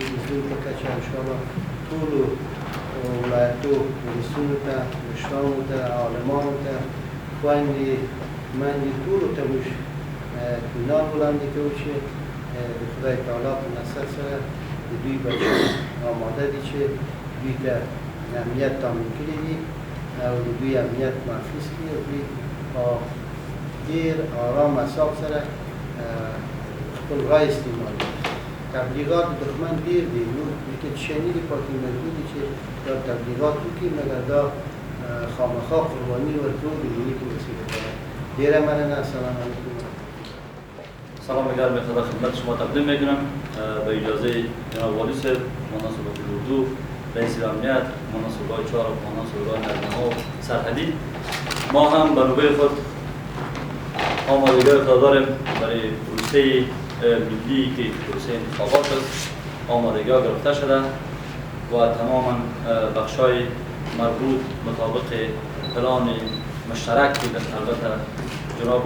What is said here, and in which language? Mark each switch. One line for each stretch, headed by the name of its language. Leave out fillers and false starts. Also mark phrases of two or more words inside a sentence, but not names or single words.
Pashto: د زون په کچه انشاءالله ټولو ولایتو ولسونو ته مشرانو ته عالمانو ته خویندې میندې ټولو ته موږ اطمینان وړاندې کوو چې د خدای تعالی په نصرت سره د دوی بچیان آماده دي چې دوی ته امنیت تامین کړي دي او د دوی امنیت محفوظ کړي او دوی په ډېر آرام اعصاب سره خپل رای استعمال کړي تبلیغات د دښمن ډېر دي نور لیکن شنیدي پاتې مجبور دي چې دا تبلیغات وکړي مګر دا خامخا قرباني ورکړو د ملي پروسې لپاره ډېره مننه
Arabic: السلام علیکم
Persian: سلام گرم خدمت شما تقدیم میکنم به اجازه جناب والی صاحب مناسب اردو رئیس امنیت مناسب راه 4 و مناسب راه نرمه و سرحدی ما هم به نوبه خود آمادگی خود داریم برای پروسه ملی که پروسه انتخابات است آمادگی گرفته شده و تماما بخشای مربوط مطابق پلان مشترک که البته جناب